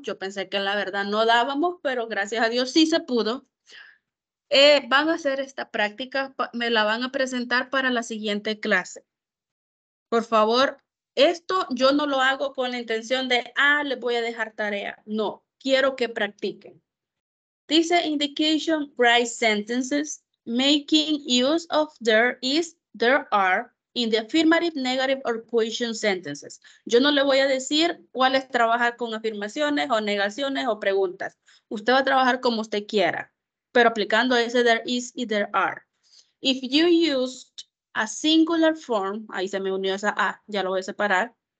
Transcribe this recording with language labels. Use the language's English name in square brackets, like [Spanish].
[Spanish] Yo pensé que la verdad no dábamos, pero gracias a Dios sí se pudo. Van a hacer esta práctica, me la van a presentar para la siguiente clase. Por favor, esto yo no lo hago con la intención de, les voy a dejar tarea. No, quiero que practiquen. Dice [English] indication, write sentences, making use of there is, there are, in the affirmative, negative, or question sentences. [Spanish] Yo no le voy a decir cuál es trabajar con afirmaciones o negaciones o preguntas. Usted va a trabajar como usted quiera, pero aplicando ese [English] there is [Spanish] y [English] there are. If you used a singular form, [Spanish] ahí se me unió esa A, ya lo voy a separar.